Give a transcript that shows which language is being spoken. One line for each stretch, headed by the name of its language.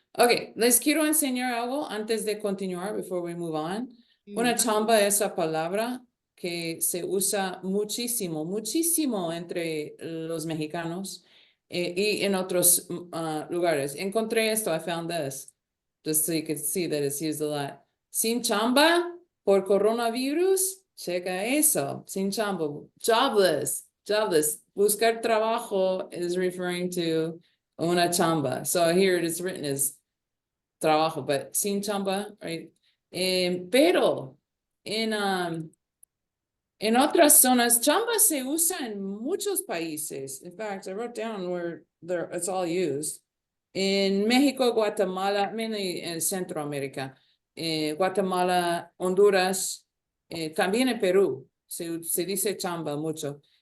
Spanish: Ok, les quiero enseñar algo antes de continuar,
English: before we move on.
Spanish: Una chamba es esa palabra que se usa muchísimo, muchísimo entre los mexicanos y en otros lugares. Encontré esto,
English: I found this, just so you could see that it's used a lot.
Spanish: Sin chamba por coronavirus, checa eso, sin chamba, jobless. Buscar trabajo
English: is referring to
Spanish: una chamba.
English: So here it is written as trabajo, but sin chamba, right?
Spanish: Pero en otras zonas, chamba se usa en muchos países.
English: In fact, I wrote down where it's all used. In Mexico, Guatemala, mainly in
Spanish: Centroamérica, Guatemala, Honduras, también en Perú, se dice chamba mucho.